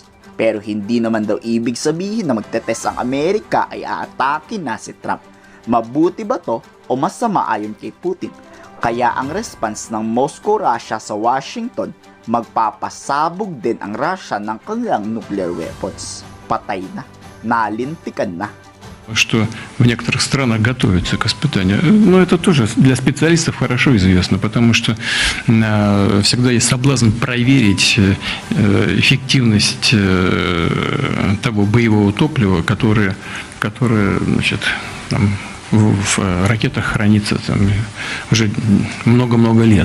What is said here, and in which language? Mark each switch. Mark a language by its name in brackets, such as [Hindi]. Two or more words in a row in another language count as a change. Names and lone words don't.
[Filipino] Pero hindi naman daw ibig sabihin na magtetest ang Amerika ay aatake na si Trump. Mabuti ba to o masama ayon kay Putin? Kaya ang response ng Moscow, Russia sa Washington, magpapasabog din ang Russia ng kanilang nuclear weapons. Patay na, nalintikan na. [Russian] Что в некоторых странах готовятся к испытанию. Но это тоже для специалистов хорошо известно, потому что всегда есть соблазн проверить эффективность того боевого топлива, которое значит, там, в ракетах хранится там, уже много-много лет.